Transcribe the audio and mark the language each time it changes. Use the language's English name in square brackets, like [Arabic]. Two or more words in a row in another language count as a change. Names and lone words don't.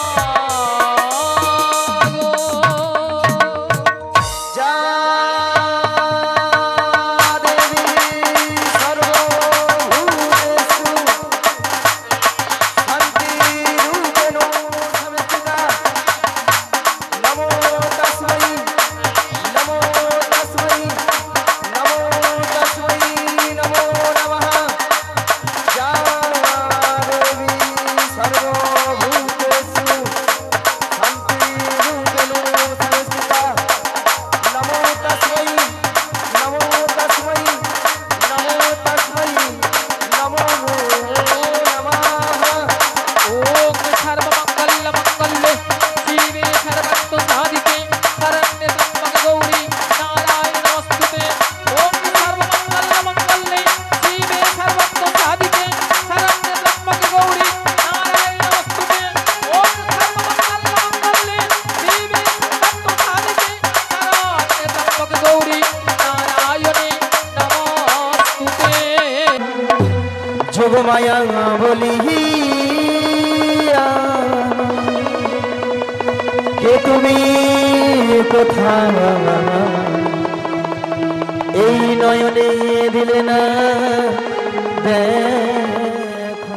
[Sanskrit] যা দেবী সর্বভূতেষু শান্তিরূপেণ সংস্থিতা নমো তস্मै নমো তস্मै নমো তস্मै নমো নমঃ। যা দেবী সর্বভূতেষু শান্তিরূপেণ সংস্থিতা নমো তস্मै নমো তস্मै নমো তস্मै নমো নমঃ। ওম সর্বমঙ্গল মঙ্গলে শিবে সর্বত্র সাধিকে শরণ্যে ত্র্যম্বকে গৌরী নারায়ণী নমস্তুতে। ওম সর্বমঙ্গল মঙ্গলে শিবে সর্বত্র সাধিকে শরণ্যে ত্র্যম্বকে গৌরী নারায়ণী নমস্তুতে। ওম সর্বমঙ্গল মঙ্গলে শিবে সর্বত্র সাধিকে শরণ্যে ত্র্যম্বকে গৌরী নারায়ণী নমস্তুতে। [Bangla] যোগমায়া বলি কে তুমি কোথায় এই নয়নে দিলে না দেখা।